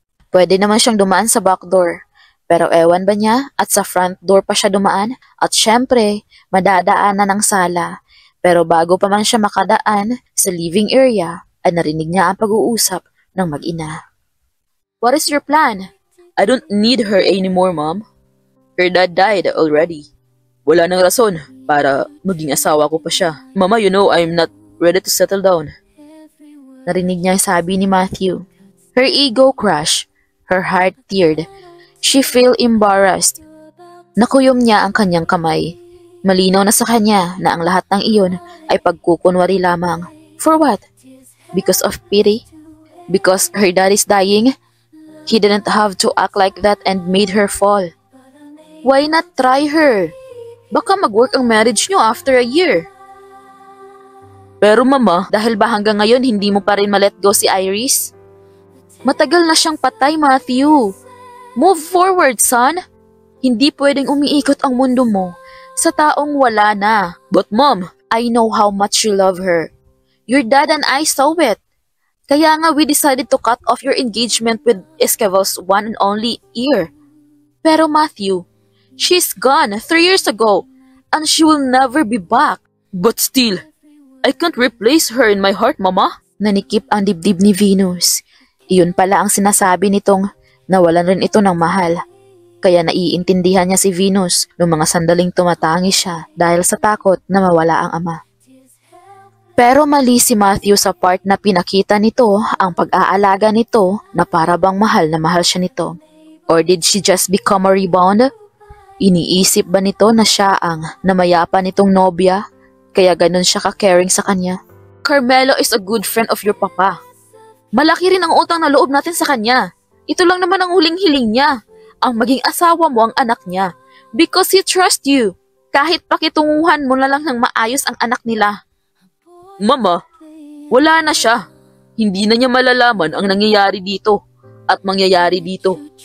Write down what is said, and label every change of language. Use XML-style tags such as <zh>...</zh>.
<tl>Pwede naman siyang dumaan sa back door. Pero ewan ba niya at sa front door pa siya dumaan? At syempre, madadaanan ng sala. Pero bago pa man siya makadaan sa living area, ay narinig niya ang pag-uusap ng mag-ina.</tl> <en>What is your plan? I don't need her anymore, Mom. Her dad died already.</en> <tl>Wala nang rason para maging asawa ko pa siya.</tl> <en>Mama, you know I'm not ready to settle down.</en> <tl>Narinig niya sabi ni Matthew.</tl> <en>Her ego crushed. Her heart teared. She felt embarrassed.</en> <tl>Nakuyom niya ang kanyang kamay. Malinaw na sa kanya na ang lahat ng iyon ay pagkukunwari lamang.</tl> <en>For what? Because of pity? Because her dad is dying? He didn't have to act like that and made her fall. Why not try her?</en> <tl>Baka mag-work ang</tl> <en>marriage niyo after a year.</en> <tl>Pero mama, dahil ba hanggang ngayon hindi mo pa rin ma-let go si Iris? Matagal na siyang patay, Matthew.</tl> <en>Move forward, son.</en> <tl>Hindi pwedeng umiikot ang mundo mo sa taong wala na.</tl> <en>But Mom, I know how much you love her. Your dad and I saw it.</en> <tl>Kaya nga</tl> <en>we decided to cut off your engagement with Esquivel's one and only ear.</en> <tl>Pero</tl> <en>Matthew, she's gone 3 years ago and she will never be back. But still, I can't replace her in my heart, Mama.</en> <tl>Nanikip ang dibdib ni Venus. Iyon pala ang sinasabi nitong nawalan rin ito ng mahal. Kaya naiintindihan niya si Venus noong mga sandaling tumatangi siya dahil sa takot na mawala ang ama. Pero mali si Matthew sa part na pinakita nito ang pag-aalaga nito na para bang mahal na mahal siya nito.</tl> <en>Or did she just become a rebound?</en> <tl>Iniisip ba nito na siya ang namayapa nitong nobya kaya ganun siya ka-caring sa kanya?</tl> <en>Carmelo is a good friend of your papa.</en> <tl>Malaki rin ang utang na loob natin sa kanya. Ito lang naman ang huling hiling niya. Ang maging asawa mo ang anak niya.</tl> <en>Because he trusts you.</en> <tl>Kahit pakitunguhan mo na lang ng maayos ang anak nila. Mama, wala na siya. Hindi na niya malalaman ang nangyayari dito at mangyayari dito.</tl>